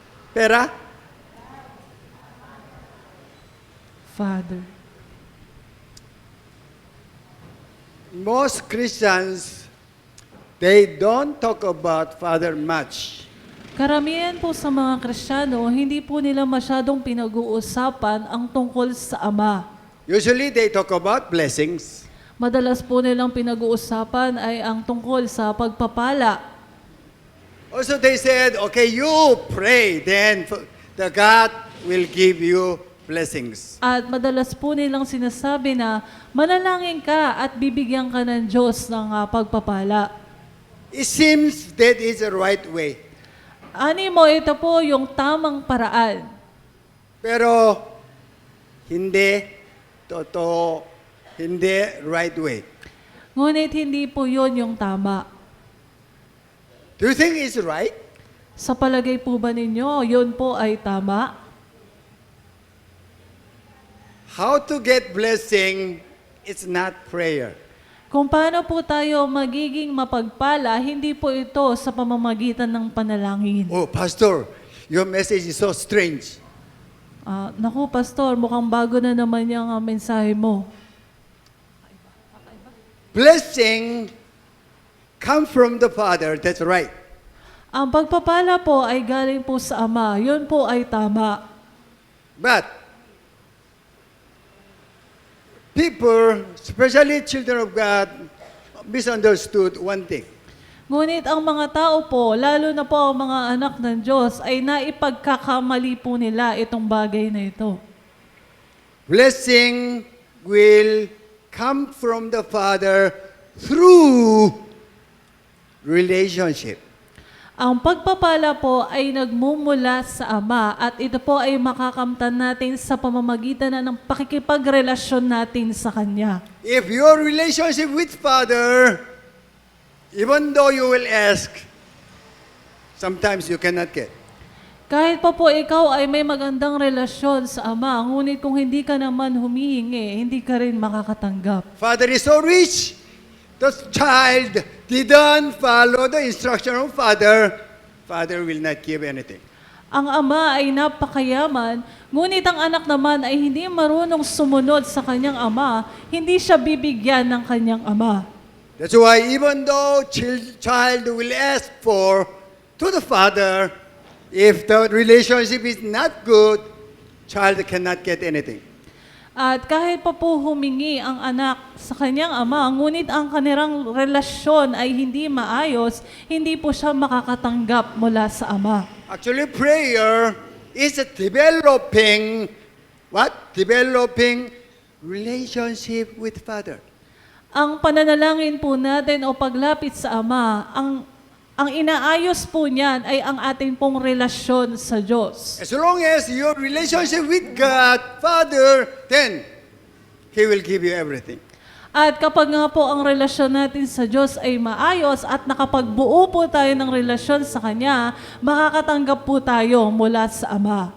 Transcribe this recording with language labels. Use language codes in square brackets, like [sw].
[tl] Pera? [en] Father. Most Christians, they don't talk about Father much. [tl] Karamihan po sa mga Kristiyano, hindi po nila masyadong pinag-uusapan ang tungkol sa Ama. [en] Usually, they talk about blessings. [tl] Madalas po nilang pinag-uusapan ay ang tungkol sa pagpapala. [en] Also, they said, okay, you pray, then the God will give you blessings. [tl] At madalas po nilang sinasabi na manalangin ka at bibigyan ka ng Diyos ng pagpapala. [en] It seems that is the right way. [tl] Ani mo, ito po yung tamang paraan. Pero, hindi totoo, hindi [en] right way. [tl] Ngunit hindi po yun yung tama. [en] Do you think it's right? [tl] Sa palagay po ba ninyo, yun po ay tama? [en] How to get blessing, it's not prayer. [tl] Kung paano po tayo magiging mapagpala, hindi po ito sa pamamagitan ng panalangin. [en] Oh, Pastor, your message is so strange. [tl] Naku, Pastor, mukhang bago na naman yung mensahe mo. [en] Blessing come from the Father, that's right. [tl] Ang pagpapala po ay galing po sa Ama. Yun po ay tama. [en] But, people, especially children of God, misunderstood one thing. [tl] Ngunit ang mga tao po, lalo na po ang mga anak ng Diyos, ay naipagkakamali po nila itong bagay na ito. [en] Blessing will come from the Father through relationship. [tl] Ang pagpapala po ay nagmumula sa Ama at ito po ay makakamtan natin sa pamamagitan na ng pakikipagrelasyon natin sa Kanya. [en] If your relationship with Father, even though you will ask, sometimes you cannot get. [tl] Kahit pa po ikaw ay may magandang relasyon sa Ama, ngunit kung hindi ka naman humihingi, hindi ka rin makakatanggap. [en] Father is so rich, the child didn't follow the instruction of Father, Father will not give anything. [tl] Ang Ama ay napakayaman, ngunit ang anak naman ay hindi marunong sumunod sa kanyang Ama, hindi siya bibigyan ng kanyang Ama. [en] That's why even though child will ask for to the Father, if the relationship is not good, child cannot get anything. [tl] At kahit pa po humingi ang anak sa kanyang ama, ngunit ang kanilang relasyon ay hindi maayos, hindi po siya makakatanggap mula sa ama. [en] Actually, prayer is a developing, what? Developing relationship with Father. [tl] Ang pananalangin po natin o paglapit sa ama, ang inaayos po niyan ay ang ating pong relasyon sa Diyos. [en] As long as your relationship with God, Father, then He will give you everything. [tl] At kapag nga po ang relasyon natin sa Diyos ay maayos at nakapagbuo po tayo ng relasyon sa Kanya, makakatanggap po tayo mula sa Ama.